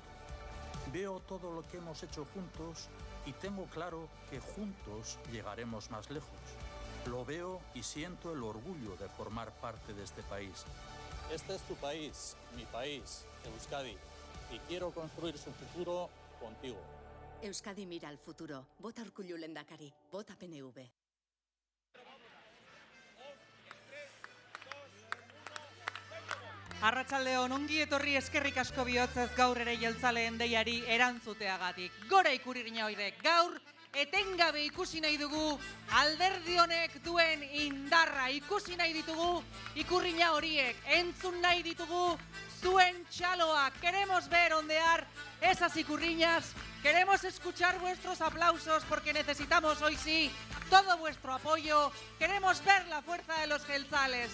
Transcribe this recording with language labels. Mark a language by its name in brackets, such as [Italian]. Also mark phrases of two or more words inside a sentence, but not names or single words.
[Spanish] Veo todo lo que hemos hecho juntos y tengo claro que juntos llegaremos más lejos. Lo veo y siento el orgullo de formar parte de este país. Este es tu país, mi país, Euskadi, y quiero construir su futuro contigo. Euskadi mira al futuro. Vota Urkullu lehendakari. Vota PNV. [Basque] Arratsaldeon, ongi etorri, eskerrik asko bihotzez gaur ere jeltzaleen deiari erantzuteagatik. Gora Ikurriña hoidek, gaur etengabe ikusi nahi dugu alderdi honek duen indarra. Ikusi nahi ditugu Ikurriña horiek, entzun nahi ditugu zuen txaloak. [Spanish] Queremos ver ondear esas Ikurriñas, queremos escuchar vuestros aplausos porque necesitamos hoy sí todo vuestro apoyo. Queremos ver la fuerza de los jeltzales.